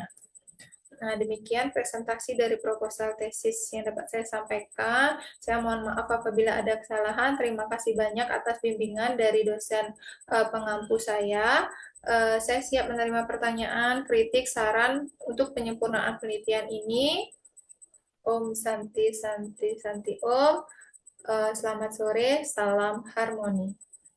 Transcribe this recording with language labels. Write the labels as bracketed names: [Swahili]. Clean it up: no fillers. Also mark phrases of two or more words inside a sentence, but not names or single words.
[Indonesian] Nah, demikian presentasi dari proposal tesis yang dapat saya sampaikan. Saya mohon maaf apabila ada kesalahan. Terima kasih banyak atas bimbingan dari dosen pengampu saya. Saya siap menerima pertanyaan, kritik, saran untuk penyempurnaan penelitian ini. [Sanskrit] Om Santi Santi Santi Om. [Indonesian] Selamat sore, salam harmoni.